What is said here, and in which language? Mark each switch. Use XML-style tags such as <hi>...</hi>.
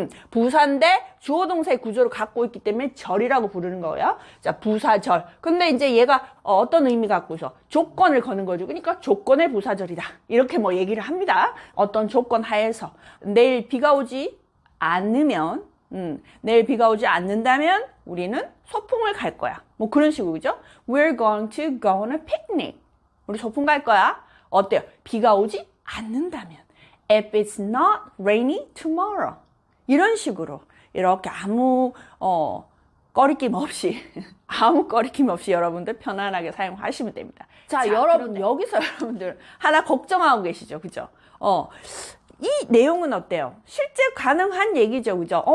<ko>부사인데 주어 동사의 구조를 갖고 있기 때문에 절이라고 부르는 거예요. 자, 부사절. 근데 이제 얘가 어떤 의미 갖고 있어? 조건을 거는 거죠. 그러니까 조건의 부사절이다. 이렇게 뭐 얘기를 합니다. 어떤 조건 하에서 내일 비가 오지 않으면 내일 비가 오지 않는다면 우리는 소풍을 갈 거야. 뭐 그런 식으로, 그죠?</ko> <en>We're going to go on a picnic.</en> <ko>우리 소풍 갈 거야. 어때요? 비가 오지 않는다면.</ko> <en>If it's not rainy tomorrow.</en> <ko>이런 식으로 이렇게 아무 꺼리낌 없이 아무 꺼리낌 없이 여러분들 편안하게 사용하시면 됩니다. 자, 여러분 여기서 여러분들 하나 걱정하고 계시죠? 그죠? 이 내용은 어때요? 실제 가능한 얘기죠, 그죠?</ko>